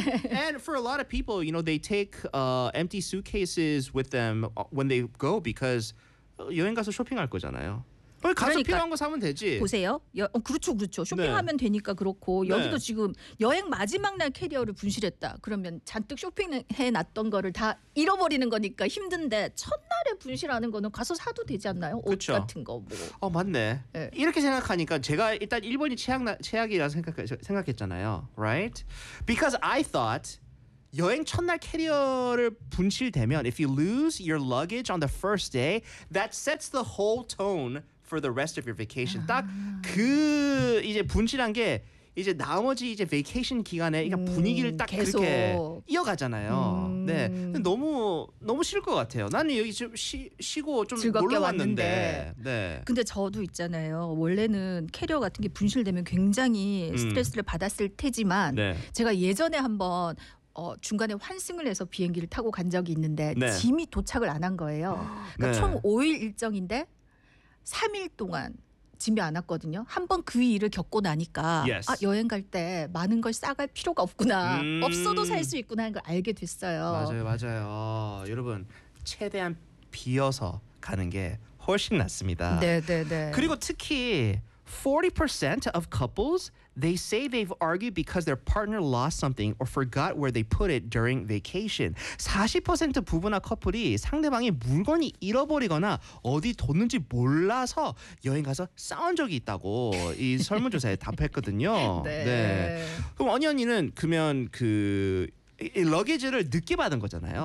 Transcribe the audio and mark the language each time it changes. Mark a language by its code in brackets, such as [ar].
[en] And for a lot of people, you know, they take empty suitcases with them when they go because [ko] 여행 가서 쇼핑할 거잖아요. 가서 그러니까, 필요한 거 사면 되지. 보세요. 그렇죠. 그렇죠. 쇼핑하면 네. 되니까 그렇고 여기도 네. 지금 여행 마지막 날 캐리어를 분실했다. 그러면 잔뜩 쇼핑해놨던 거를 다 잃어버리는 거니까 힘든데 첫날에 분실하는 거는 가서 사도 되지 않나요? 그쵸. 옷 같은 거. 뭐. 맞네. 네. 이렇게 생각하니까 제가 일단 1번이 최악이라 생각했잖아요. [en] Right? Because I thought [ko] 여행 첫날 캐리어를 분실되면 [en] if you lose your luggage on the first day, that sets the whole tone for the rest of your vacation. [ko] 딱 그 이제 분실한 게 이제 나머지 이제 vacation 기간에 그러니까 분위기를 딱 계속. 그렇게 이어가잖아요. 네, 너무 너무 싫을 것 같아요. 나는 여기 좀 쉬고 좀 즐겁게 왔는데. 네. 근데 저도 있잖아요. 원래는 캐리어 같은 게 분실되면 굉장히 스트레스를 받았을 테지만 네. 제가 예전에 한번 중간에 환승을 해서 비행기를 타고 간 적이 있는데 네. 짐이 도착을 안 한 거예요. 그러니까 네. 총 5일 일정인데 3일 동안 짐이 안 왔거든요. 한 번 그 일을 겪고 나니까 [en] yes. [ko] 아, 여행 갈 때 많은 걸 싸갈 필요가 없구나. 없어도 살 수 있구나 하는 걸 알게 됐어요. 맞아요. 맞아요. 여러분 최대한 비어서 가는 게 훨씬 낫습니다. 네네네. 그리고 특히 [en] 40% of couples they say they've argued because their partner lost something or forgot where they put it during vacation. [ko] 40% 부부나 커플이 상대방이 물건이 잃어버리거나 어디 뒀는지 몰라서 여행 가서 싸운 적이 있다고 이 설문조사에 답했거든요. 네. 네. 그럼 언니 언니는 그러면 그 이 러게지를 늦게 받은 거잖아요.